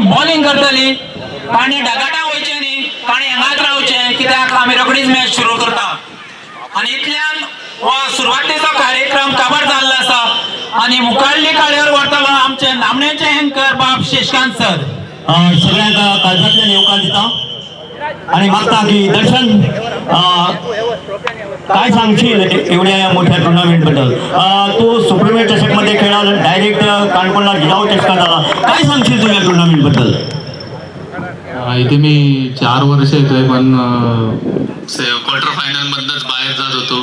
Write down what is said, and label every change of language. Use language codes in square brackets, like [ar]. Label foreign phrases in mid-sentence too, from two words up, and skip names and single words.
[kok] बॉलिंग करतली ताणी ढगाटा वयचे न्ही, ताणी हांगाच रावचे, कित्याक आमी रोखडीच मॅच सुरू करता. आणि इतल्यान हो सुरवातेचो कार्यक्रम काबार जाल्लो आसा आणि मुखारली काळ्यावर व्हरतलो आमचे नामनेचे एंकर बाब शेषकांत सर. सगळ्यांक काळजांतल्यान येवकार दिता आणि मागता की दर्शन काय सांगशील एवढ्या मोठ्या टुर्नामेंट बद्दल. [mr] तू सुप्रीमियर चषक मध्ये खेळाला डायरेक्ट काणकोणला जिजाऊ चषकात आला, काय सांगशील तुझ्या टुर्नामेंट बद्दल. इथे मी 4 वर्ष येतोय, पण क्वार्टर फायनल मधनच बाहेर जात होतो.